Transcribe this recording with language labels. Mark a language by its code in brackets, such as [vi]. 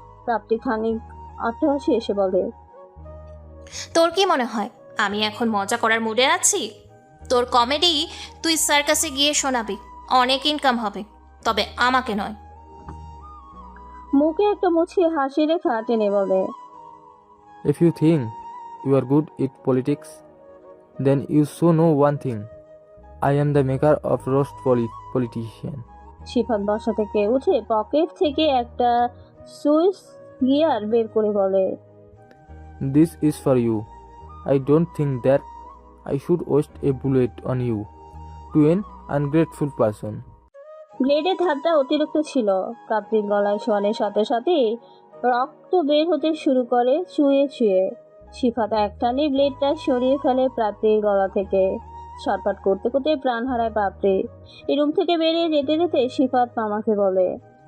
[bn] প্রাপ্তি খানিক অট্টহাসি এসে বলে, তোর কি মনে হয় আমি এখন মজা করার মুডে আছি? তোর কমেডি তুই সার্কাসে গিয়ে শোনাবি, অনেক ইনকাম হবে, তবে আমাকে নয়। মুখে একটা মুছিয়ে হাসি রেখা টেনে বলে, [en] If you think you are good at politics, then you so know one thing. I am the maker of roast politician. [bn] সিফাত বসা থেকে উঠে পকেট থেকে একটা সুইচ গিয়ার বের করে বলে, [en] This is for you. I don't think that I should waste a bullet on you, to an ungrateful person. [bn] ব্লেডের ধারটা অতিরিক্ত ছিল। প্রাপ্তির গলায় শোয়ানের সাথে সাথে রক্ত বের হতে শুরু করে চুয়ে চুয়ে। সিফাত একটানে ব্লেডটা সরিয়ে ফেলে প্রাপ্তির গলা থেকে। ছটফট করতে করতে প্রাণ হারায় প্রাপ্তি। এই রুম থেকে বেরিয়ে যেতে যেতে সিফাত মামাকে বলে,